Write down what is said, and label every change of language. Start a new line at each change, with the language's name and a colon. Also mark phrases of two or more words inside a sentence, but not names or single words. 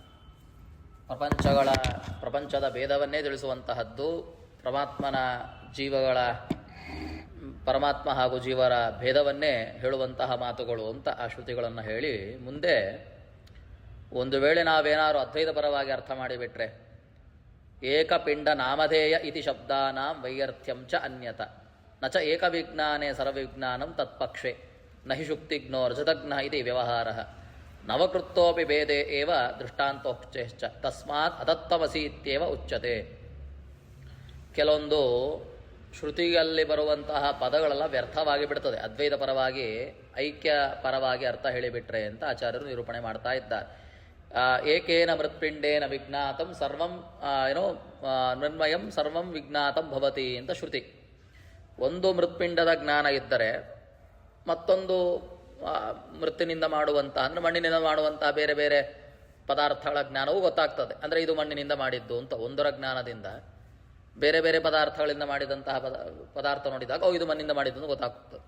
Kannada: ಪ್ರಪಂಚದ ಭೇದವನ್ನೇ ತಿಳಿಸುವಂತಹದ್ದು, ಪರಮಾತ್ಮ ಹಾಗೂ ಜೀವರ ಭೇದವನ್ನೇ ಹೇಳುವಂತಹ ಮಾತುಗಳು ಅಂತ ಆ ಶ್ರುತಿಗಳನ್ನು ಹೇಳಿ, ಮುಂದೆ ಒಂದು ವೇಳೆ ನಾವೇನಾದ್ರು ಅದ್ವೈತ ಪರವಾಗಿ ಅರ್ಥ ಮಾಡಿಬಿಟ್ರೆ,
Sanskrit: ಏಕಪಿಂಡ ನಾಮಧೇಯ ಇತಿ ಶಬ್ದಾನಾಂ ವೈಯರ್ಥ್ಯಂ ಚ ಅನ್ಯತ ನ ಚ ಏಕವಿಜ್ಞಾನೇ ಸರ್ವವಿಜ್ಞಾನಂ ತತ್ಪಕ್ಷೆ ನಹಿ ಶುಕ್ತಿಜ್ಞೋ ರಜತಜ್ಞ ಇತಿ ವ್ಯವಹಾರಃ ನವಕೃತ್ತೋಪಿ ಭೇದೆ ಏವ ದೃಷ್ಟಾಂತೋಕ್ತಶ್ಚ ತಸ್ಮಾತ್ ಅತತ್ವಮಸಿ ಇತ್ಯೇವ ಉಚ್ಯತೆ.
Kannada: ಕೆಲವೊಂದು ಶ್ರುತಿಯಲ್ಲಿ ಬರುವಂತಹ ಪದಗಳೆಲ್ಲ ವ್ಯರ್ಥವಾಗಿ ಬಿಡ್ತದೆ, ಅದ್ವೈತ ಪರವಾಗಿ ಐಕ್ಯ ಪರವಾಗಿ ಅರ್ಥ ಹೇಳಿಬಿಟ್ರೆ ಅಂತ ಆಚಾರ್ಯರು ನಿರೂಪಣೆ ಮಾಡ್ತಾ ಇದ್ದಾರೆ.
Sanskrit: ಏಕೇನ ಮೃತ್ಪಿಂಡೇನ ವಿಜ್ಞಾತಂ ಸರ್ವಂ ನಿರ್ಮಯಂ ಸರ್ವಂ ವಿಜ್ಞಾತಂ ಭವತಿ
Kannada: ಅಂತ ಶ್ರುತಿ. ಒಂದು ಮೃತ್ಪಿಂಡದ ಜ್ಞಾನ ಇದ್ದರೆ ಮತ್ತೊಂದು ಮೃತ್ತಿನಿಂದ ಮಾಡುವಂತಹ, ಅಂದರೆ ಮಣ್ಣಿನಿಂದ ಮಾಡುವಂತಹ ಬೇರೆ ಬೇರೆ ಪದಾರ್ಥಗಳ ಜ್ಞಾನವೂ ಗೊತ್ತಾಗ್ತದೆ. ಅಂದರೆ ಇದು ಮಣ್ಣಿನಿಂದ ಮಾಡಿದ್ದು ಅಂತ ಒಂದರ ಜ್ಞಾನದಿಂದ ಬೇರೆ ಬೇರೆ ಪದಾರ್ಥಗಳಿಂದ ಮಾಡಿದಂತಹ ಪದಾರ್ಥ ನೋಡಿದಾಗ ಇದು ಮಣ್ಣಿಂದ ಮಾಡಿದ್ದು ಅಂತ ಗೊತ್ತಾಗ್ತದೆ.